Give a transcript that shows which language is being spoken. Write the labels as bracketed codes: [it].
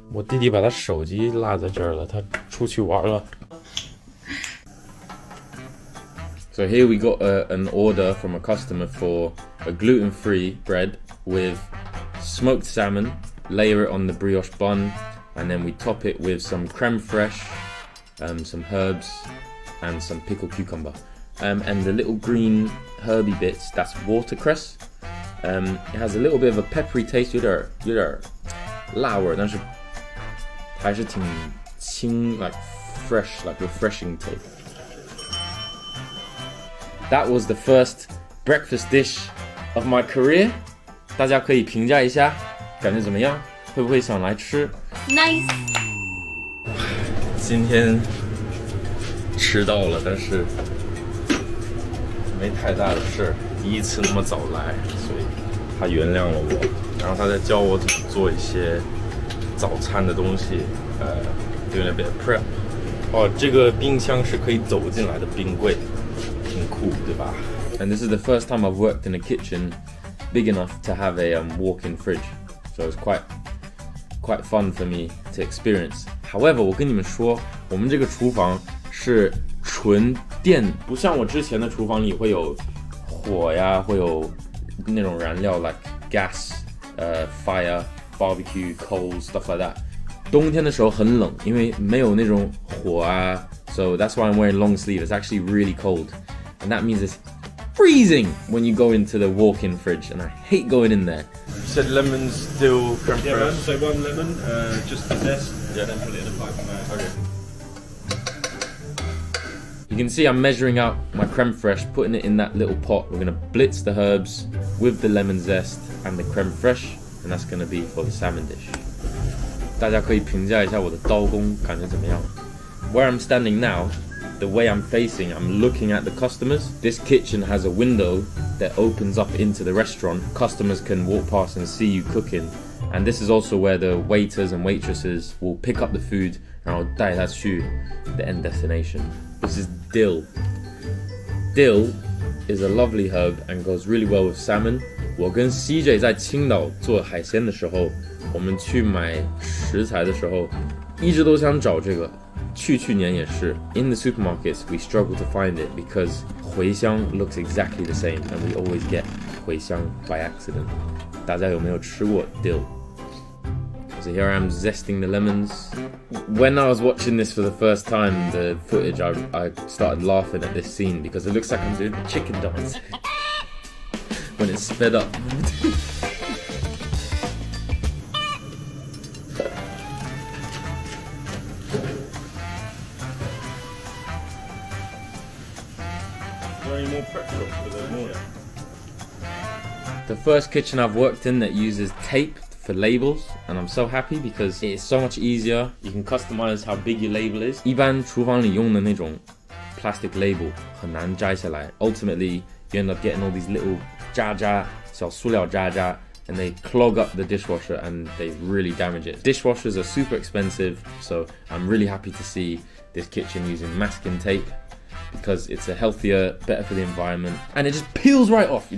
[zh] 我弟弟把他手机落在这儿了，他出去玩了。 [en] So here we got an order from a customer for a gluten-free bread with smoked salmon, layer it on the brioche bun, and then we top it with some creme fraiche, some herbs, and some pickled cucumber. And the little green herby bits, that's watercress. It has a little bit of a peppery taste, [zh] 有点辣味，但是还是挺清 [en] like fresh, like refreshing taste. That was the first breakfast dish of my career. [zh] 大家可以评价一下，感觉怎么样？会不会想来吃？Nice。今天迟到了，但是没太大的事，第一次那么早来，所以他原谅了我。然后他在教我怎么做一些早餐的东西， [en] doing a bit of prep。 [zh] 哦，这个冰箱是可以走进来的冰柜，挺酷，对吧 [en] ？And this is the first time I've worked in a kitchen big enough to have a walk-in fridge, so it's quite fun for me to experience. However, [zh] 我跟你们说，我们这个厨房是纯电，不像我之前的厨房里会有火呀，会有那种燃料 [en] like gas, fire, barbecue, coals, stuff like that. [zh] 冬天的时候很冷，因为没有那种火啊 [en] so that's why I'm wearing long sleeve. It's actually really cold, and that means it's freezing when you go into the walk-in fridge, and I hate going in there. You said lemons, dill, creme fraiche. Yeah, so one lemon, just the zest, and then put it in a pipe from there. Okay. You can see I'm measuring out my creme fraiche, putting it in that little pot. We're gonna blitz the herbs with the lemon zest and the creme fraiche, and that's gonna be for the salmon dish. [zh] 大家可以评价一下我的刀工感觉怎么样 [en] Where I'm standing now, the way I'm facing, I'm looking at the customers. This kitchen has a window that opens up into the restaurant. Customers can walk past and see you cooking. And this is also where the waiters and waitresses will pick up the food and [zh] 带它去 [en] the end destination. This is dill. Dill is a lovely herb and goes really well with salmon. [zh] 我跟 CJ 在青岛做海鲜的时候，我们去买食材的时候，一直都想找这个。去年也是 [en] In the supermarkets, we struggle to find it because 茴香 looks exactly the same, and we always get 茴香 by accident. [zh] 大家有没有吃过 dill? [en] So here I am zesting the lemons. When I was watching this for the first time, the footage, I started laughing at this scene because it looks like I'm doing a chicken dance when it's sped up. Any more prep jobs for the morning? The first kitchen I've worked in that uses tape for labels, and I'm so happy because it's so much easier. You can customize how big your label is. [zh] 一般厨房里用的那种 [en] plastic label [zh] 很难摘下来. [en] Ultimately, you end up getting all these little [zh] 渣渣小塑料渣渣 [en] and they clog up the dishwasher and they really damage it. Dishwashers are super expensive, so I'm really happy to see this kitchen using masking tape because it's a healthier, better for the environment, and it just peels right off.